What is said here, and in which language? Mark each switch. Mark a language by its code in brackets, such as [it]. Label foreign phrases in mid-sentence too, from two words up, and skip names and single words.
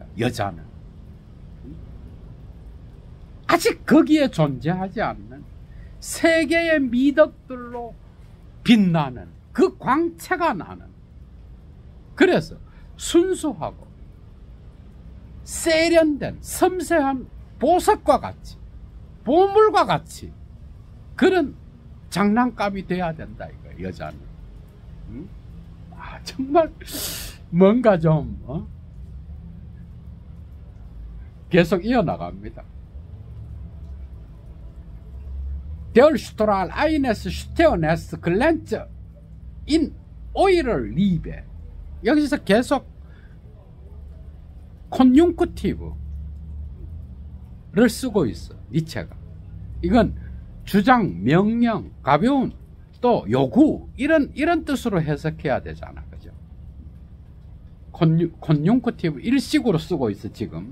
[ko] 여자는 아직 거기에 존재하지 않는 세계의 미덕들로 빛나는 그 광채가 나는, 그래서 순수하고 세련된 섬세한 보석과 같이, 보물과 같이 그런 장난감이 돼야 된다 이거. 여자는 정말 뭔가 좀 계속 이어나갑니다. [de] Der Strahl eines Sternes glänzt in eurer Liebe. [ko] 여기서 계속 컨jun크티브를 쓰고 있어, 니체가. 이건 주장, 명령, 가벼운, 또 요구, 이런 뜻으로 해석해야 되잖아. 그죠? 컨jun크티브 일식으로 쓰고 있어, 지금.